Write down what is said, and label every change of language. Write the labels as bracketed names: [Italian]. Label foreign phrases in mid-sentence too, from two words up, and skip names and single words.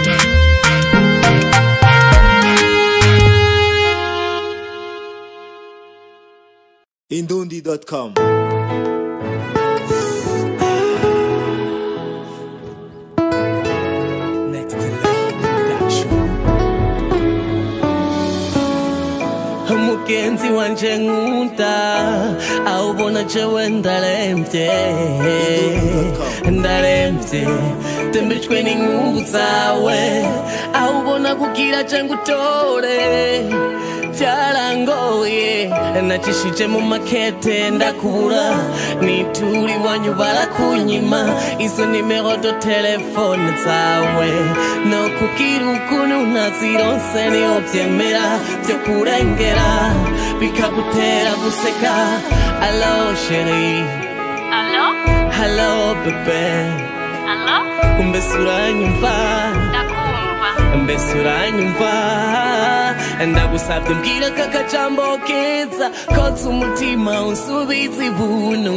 [Rundi] Indundi.com. [English] Next level production. [Rundi] Mugenzi wanje nkunda, awubona jewe ndaremvye, tembejwe n'inkungu zawe, awubona kugira je ngutore. Vyarangoye nacishije mu makete ndakubura, nituri wanyu barakunyima izo nimero do telefone zawe. No kugira ukuntu nazironse niho vyemera vyo kurengera, bikagutera guseka. [French] Allo chérie, Allo? [English] hello bebe, [French] Allo? [Rundi] mbese uranyumva? Ndakumva. Mbese uranyumva? Ndagusabye mbwira kakajambo keza, kotsa umutima unsubize ibuntu.